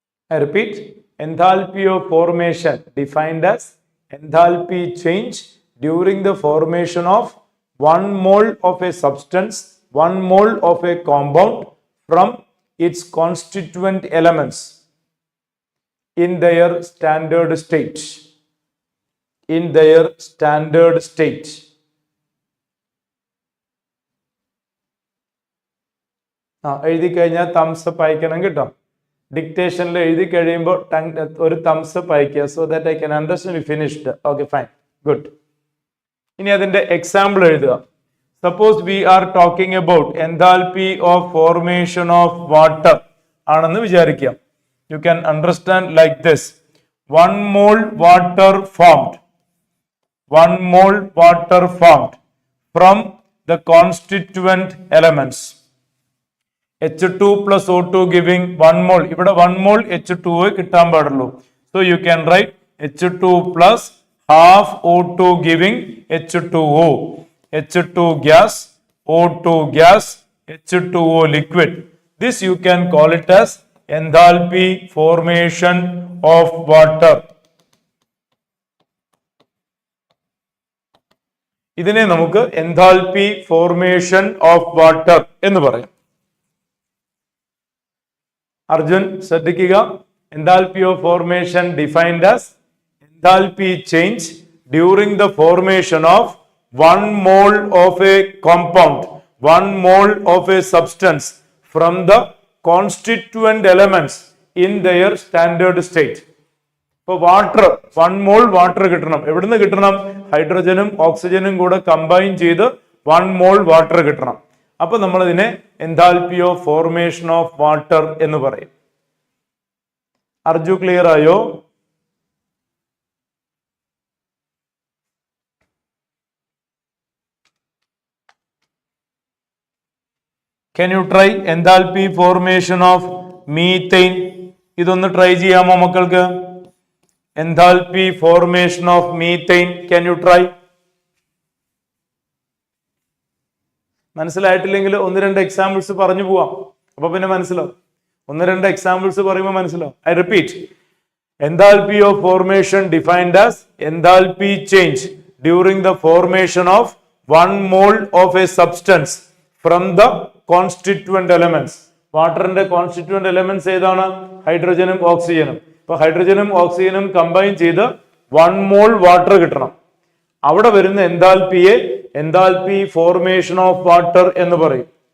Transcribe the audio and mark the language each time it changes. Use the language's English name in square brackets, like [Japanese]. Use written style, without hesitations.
[English] I repeat, enthalpy of formation defined as enthalpy change during the formation of 1 mole of a substance, 1 mole of a compound from its constituent elements in their standard state. In their standard state. [Malayalam] എഴുതി കഴിഞ്ഞാൽ thumbs up അയക്കണം കേട്ടോ. ഡിക്റ്റേഷനിൽ എഴുതി കഴിയുമ്പോൾ ഒരു thumbs up അയക്കുക. [English] So that I can understand you finished. Okay fine, good. [Malayalam] ഇനി അതിന്റെ എക്സാമ്പിൾ എഴുതുക. [English] suppose we are talking about enthalpy of formation of water [Malayalam] ആണെന്ന് വിചാരിക്കാം. [English] You can understand like this. 1 mole water formed. 1 mole water formed from the constituent elements. H2 plus O2 giving 1 mole. [Malayalam] ഇവിടെ 1 mole H2 കിട്ടാൻ പാടുള്ളൂ. [English] So you can write H2 plus half O2 giving H2O. H2 gas, O2 gas, H2O liquid. This you can call it as enthalpy formation of water. [Malayalam] ഇതിനെ നമുക്ക് enthalpy formation of water എന്ന് പറയാം. അർജുൻ ശ്രദ്ധിക്കുക. [English] Enthalpy of formation defined as enthalpy change during the formation of 1 mole of a compound, 1 mole of a substance from the constituent elements in their standard state. [Malayalam] ഇപ്പോൾ water 1 mole water കിട്ടണം. എവിടുന്ന് കിട്ടണം? ഹൈഡ്രജനും ഓക്സിജനും കൂടെ കമ്പൈൻ ചെയ്ത് 1 mole water കിട്ടണം. അപ്പൊ നമ്മൾ ഇതിനെ enthalpy of formation of water എന്ന് പറയും. അർജു ക്ലിയർ ആയോ? [English] Can you try enthalpy formation of methane? [Malayalam] ഇതൊന്ന് ട്രൈ ചെയ്യാമോ മക്കൾക്ക്? [English] Enthalpy formation of methane. Can you try? [Malayalam] മനസ്സിലായിട്ടില്ലെങ്കിൽ 1-2 examples പറഞ്ഞു പോവാം. അപ്പൊ പിന്നെ മനസ്സിലാവും. 1-2 എക്സാമ്പിൾസ് പറയുമ്പോൾ മനസ്സിലാവും. [English] I repeat, enthalpy of formation defined as enthalpy change during the formation of 1 mole of a substance from the constituent elements. [Malayalam] വാട്ടറിന്റെ constituent elements ഏതാണ്? ഹൈഡ്രജനും ഓക്സിജനും. ഇപ്പൊ അപ്പൊ ഹൈഡ്രജനും ഓക്സിജനും കമ്പൈൻ ചെയ്ത് 1 മോൾ വാട്ടർ കിട്ടണം. അവിടെ വരുന്ന എൻതാൽപ്പിയെ എൻതാൽപ്പി ഫോർമേഷൻ ഓഫ് വാട്ടർ എന്ന് പറയും.